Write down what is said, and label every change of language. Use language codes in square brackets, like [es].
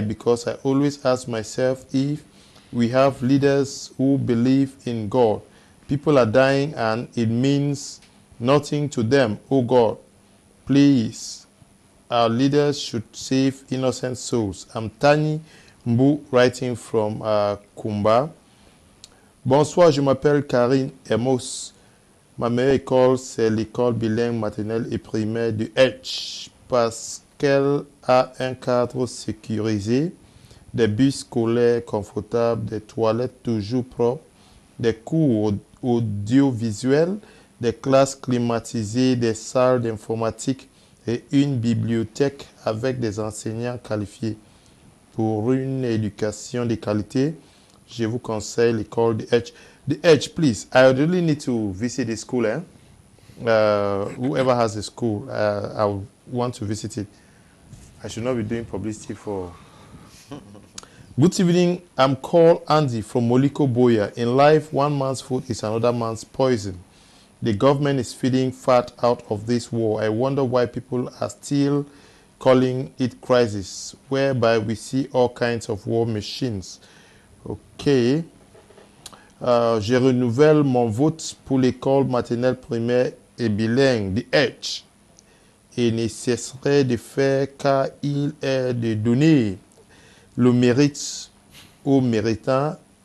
[en] Because I always ask myself, if we have leaders who believe in God, people are dying and it means nothing to them. Oh God, please, our leaders should save innocent souls. I'm Tani Mbou, writing from Kumba. [fr] Bonsoir, je m'appelle Karine Emos. Ma meilleure école, c'est l'école bilingue maternelle et primaire du H, parce qu'elle a un cadre sécurisé, des bus scolaires confortables, des toilettes toujours propres, des cours audiovisuels, des classes climatisées, des salles d'informatique et une bibliothèque avec des enseignants qualifiés. Pour une éducation de qualité, je vous conseille l'école de H. [en] The H, please. I really need to visit the school. Whoever has a school, I want to visit it. I should not be doing publicity for. Good evening. I'm called Andy from Moliko Boya. In life, one man's food is another man's poison. The government is feeding fat out of this war. I wonder why people are still calling it crisis, whereby we see all kinds of war machines. Okay. [fr] Je renouvelle mon vote pour l'école maternelle primaire et bilingue, the H. Et ne cesserai de faire car il est de donner le mérite aux méritants.